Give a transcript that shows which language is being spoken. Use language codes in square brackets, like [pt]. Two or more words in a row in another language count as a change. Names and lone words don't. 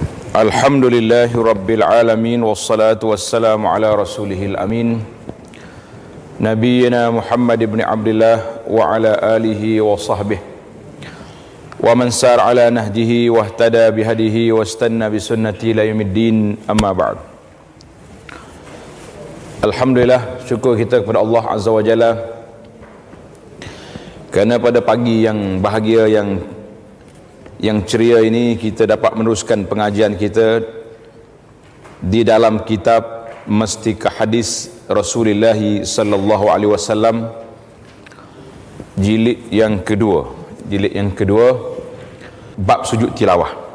[ar] الحمد لله رب العالمين والصلاة والسلام على رسوله الأمين نبينا محمد بن عبد الله وعلى آله وصحبه ومن سار على نهجه واهتدى بهديه واستن بسنته إلى يوم الدين أما بعد. الحمد لله, [ms] syukur kita kepada Allah [ar] عز وجل [ms] kerana pada pagi yang bahagia, yang ceria ini kita dapat meneruskan pengajian kita di dalam kitab Mastika Hadis Rasulullah [ar] صلى الله عليه وسلم, [ms] jilid yang kedua, bab sujud tilawah.